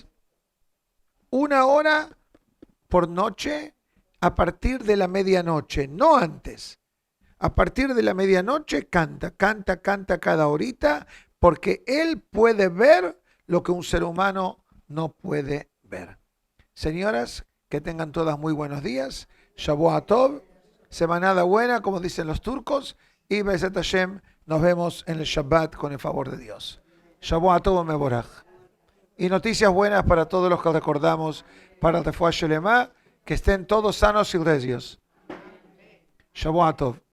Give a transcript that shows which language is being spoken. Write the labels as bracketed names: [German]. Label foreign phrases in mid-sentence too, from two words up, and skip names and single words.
[Spanish] 1 hora por noche a partir de la medianoche, no antes. A partir de la medianoche canta cada horita, porque él puede ver lo que un ser humano no puede ver. Señoras, que tengan todas muy buenos días. [Hebrew] שבוע טוב, [Ladino] semanada buena, [Spanish] como dicen los turcos, y [Hebrew] בעזרת השם, [Spanish] nos vemos en el Shabbat con el favor de Dios. [Hebrew] שבוע טוב מבורך. [Spanish] Y noticias buenas para todos los que recordamos, para el [Hebrew] רפואה שלמה, [Spanish] que estén todos sanos y regios. [Hebrew] שבוע טוב.